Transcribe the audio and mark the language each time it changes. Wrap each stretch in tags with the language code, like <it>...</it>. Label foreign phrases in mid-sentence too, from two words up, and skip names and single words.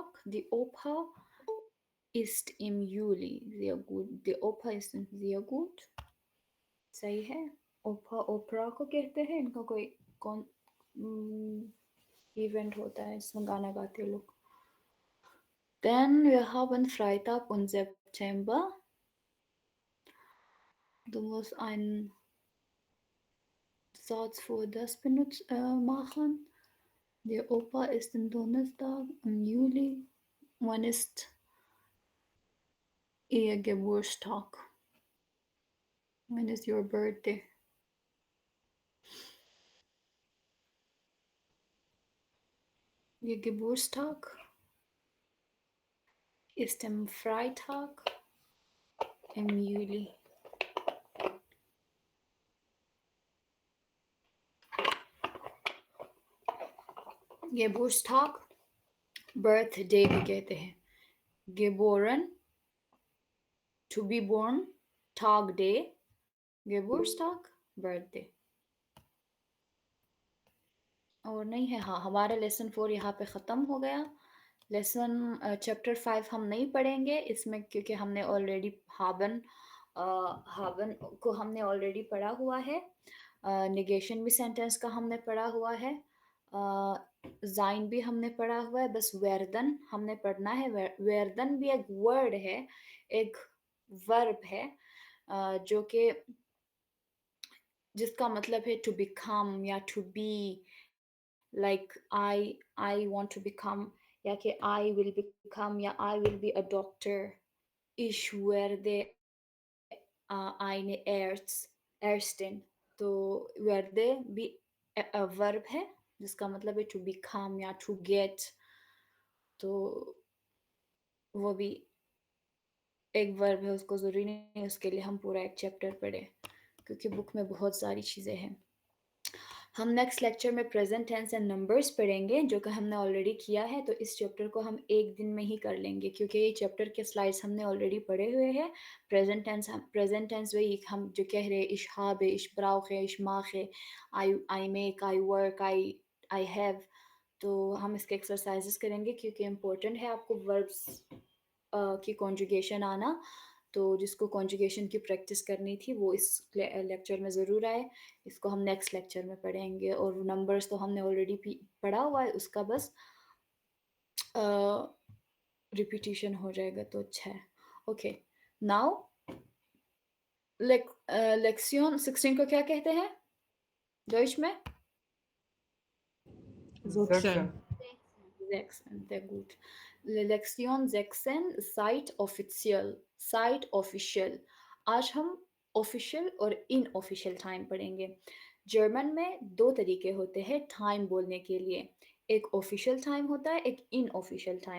<de>Die Oper ist im Juli. Sehr gut. Die Oper ist sehr gut.</de> <hi>सही है। ओपा ओपरा को कहते हैं, इनका कोई कौन इवेंट होता है, इसमें गाना गाते हैं लोग।</hi> <de>Then wir haben Freitag und September. Du musst einen Satz vor das machen. Der Opa ist am Donnerstag im Juli. Wann ist Ihr Geburtstag?</de> <en>When is your birthday?</en> <de>Ihr Geburtstag ist am Freitag im Juli.</de> <hi>Geburtstag, birthday भी कहते हैं।</hi> <de>Geboren,</de> <en>to be born, Tag day, Geburtstag, birthday।</en> <hi>और नहीं है। हाँ, हमारा लेसन 4 यहाँ पे ख़त्म हो गया।</hi> <en>lesson chapter</en> <hi>5 हम नहीं पढ़ेंगे इसमें, क्योंकि हमने ऑलरेडी हाबन हाबन को हमने ऑलरेडी पढ़ा हुआ है। निगेशन भी सेंटेंस का हमने पढ़ा हुआ है। जाइन भी हमने पढ़ा हुआ है। बस वेरदन हमने पढ़ना है। वेरदन भी एक वर्ड है, एक वर्ब है, जो कि जिसका मतलब है</hi> <en>to become</en> <hi>या</hi> <en>to be. like I want to become,</en> <hi>या कि</hi> <en>I will become, या I will be a doctor.</en> <de>Ich werde eine Ärztin।</de> <hi>तो werde भी वर्ब है, जिसका मतलब है</hi> <en>to become</en> <hi>या</hi> <en>to get.</en> <hi>तो वो भी एक वर्ब है, उसको ज़रूरी नहीं है उसके लिए हम पूरा एक चैप्टर पढ़े, क्योंकि बुक में बहुत सारी चीज़ें हैं। हम नेक्स्ट लेक्चर में</hi> <en>present tense and numbers</en> <hi>पढ़ेंगे, जो कि हमने ऑलरेडी किया है। तो इस चैप्टर को हम एक दिन में ही कर लेंगे, क्योंकि ये चैप्टर के स्लाइड्स हमने ऑलरेडी पढ़े हुए हैं।</hi> <en>present tense</en> <hi>वही हम जो कह रहे हैं,</hi> <de>इश habe, इश brauche, इश mache,</de> <en>I make, I work, I have.</en> <hi>तो हम इसके एक्सरसाइजेस करेंगे, क्योंकि इम्पोर्टेंट है आपको वर्ब्स की कॉन्जुगेशन आना। तो तो जिसको कॉन्जुगेशन की प्रैक्टिस करनी थी वो इस लेक्चर में ज़रूर आए। इसको हम नेक्स्ट लेक्चर में पढ़ेंगे, और नंबर्स तो हमने ऑलरेडी पढ़ा हुआ है, उसका बस रिपीटिशन हो जाएगा तो अच्छा है।</hi> <en>okay, now</en> <hi>लेक्सियन 16 को क्या कहते हैं डॉइच में?</hi> <de>Sechsen. Sechsen, sehr gut. Lektion 16,</de> <en>Site official, Site official.</en> <hi>आज हम ऑफिशियल और इनऑफिशियल टाइम पढ़ेंगे। जर्मन में दो तरीके होते हैं टाइम बोलने के लिए, एक</hi> <en>official time</en> <hi>होता है, एक</hi> <en>unofficial time.</en>